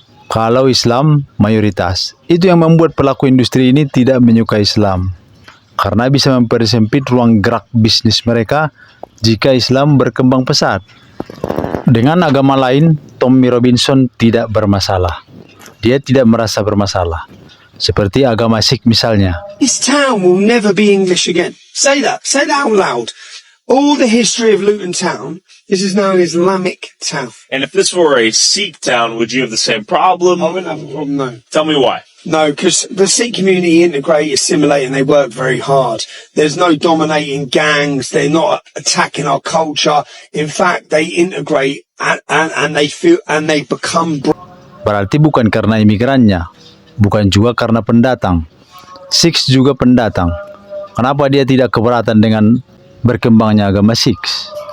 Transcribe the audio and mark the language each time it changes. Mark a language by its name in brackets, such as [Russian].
[Indonesian] Kalau Islam mayoritas, itu yang membuat pelaku industri ini tidak menyukai Islam, karena bisa mempersempit ruang gerak bisnis mereka jika Islam berkembang pesat. Dengan agama lain, Tommy Robinson tidak bermasalah. Dia tidak merasa bermasalah. Seperti agama Sikh misalnya. [English] This town will never be English again. Say that out loud. All the history of Luton Town, this is now an Islamic town. And if this were a Sikh town, would you have the same problem? I wouldn't have a problem, no. Tell me why. No, because the Sikh community integrate, assimilate, and they work very hard. There's no dominating gangs. They're not attacking our culture. In fact, they integrate and they feel and they become. [Indonesian] Berarti bukan karena imigrannya, bukan juga karena pendatang. Sikhs juga pendatang. Kenapa dia tidak keberatan dengan berkembangnya agama Sikh?